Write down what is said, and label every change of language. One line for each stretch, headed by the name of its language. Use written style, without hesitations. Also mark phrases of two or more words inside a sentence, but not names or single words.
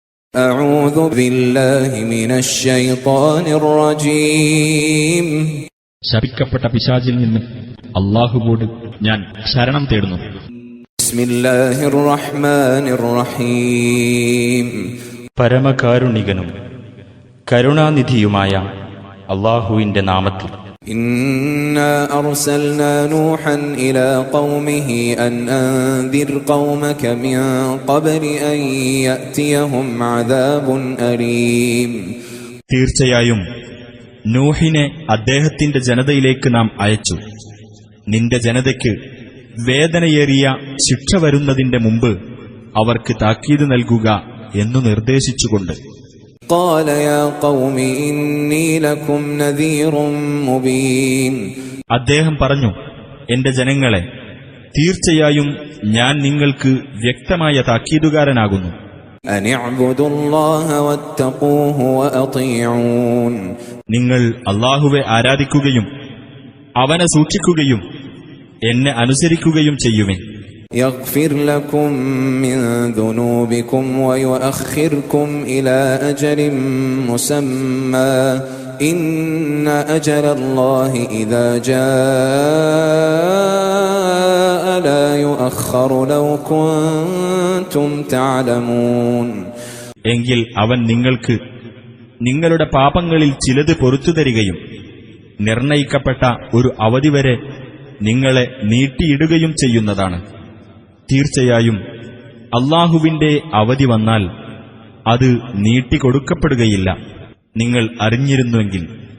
Arabic: أعوذ بالله من الشيطان الرجيم
Malayalam: ശപിക്കപ്പെട്ട പിശാചിൽ നിന്ന് അല്ലാഹുവോട് ഞാൻ ശരണം തേടുന്നു.
Arabic: بسم الله الرحمن الرحيم
Malayalam: പരമകാരുണികനും കരുണാനിധിയുമായ അല്ലാഹുവിന്റെ നാമത്തിൽ.
Arabic: إنا أرسلنا نوحا إلى قومه أن أنذر قومك من قبل أن يأتيهم عذاب أليم
Malayalam: തീർച്ചയായും നൂഹിനെ അദ്ദേഹത്തിന്റെ ജനതയിലേക്ക് നാം അയച്ചു, നിന്റെ ജനതയ്ക്ക് വേദനയേറിയ ശിക്ഷ വരുന്നതിന്റെ മുമ്പ് അവർക്ക് താക്കീത് നൽകുക എന്നു നിർദ്ദേശിച്ചുകൊണ്ട്.
Arabic: قال يا قوم إني لكم نذير مبين
Malayalam: അദ്ദേഹം പറഞ്ഞു, എന്റെ ജനങ്ങളെ, തീർച്ചയായും ഞാൻ നിങ്ങൾക്ക് വ്യക്തമായ താക്കീതുകാരനാകുന്നു.
Arabic: أن اعبدوا الله واتقوه وأطيعون
Malayalam: നിങ്ങൾ അല്ലാഹുവെ ആരാധിക്കുകയും അവനെ സൂക്ഷിക്കുകയും എന്നെ അനുസരിക്കുകയും ചെയ്യുവിൻ.
Arabic: يغفر لكم من ذنوبكم ويؤخركم إلى أجل مسمى إن أجل الله إذا جاء لا يؤخر لو كنتم تعلمون
Malayalam: എങ്കിൽ അവൻ നിങ്ങൾക്ക് നിങ്ങളുടെ പാപങ്ങളിൽ ചിലത് പൊറുത്തു തരികയും നിർണയിക്കപ്പെട്ട ഒരു അവധി വരെ നിങ്ങളെ നീട്ടിയിടുകയും ചെയ്യുന്നതാണ്. തീർച്ചയായും അല്ലാഹുവിന്റെ അവധി വന്നാൽ അത് നീട്ടിക്കൊടുക്കപ്പെടുകയില്ല, നിങ്ങൾ അറിഞ്ഞിരുന്നുവെങ്കിൽ.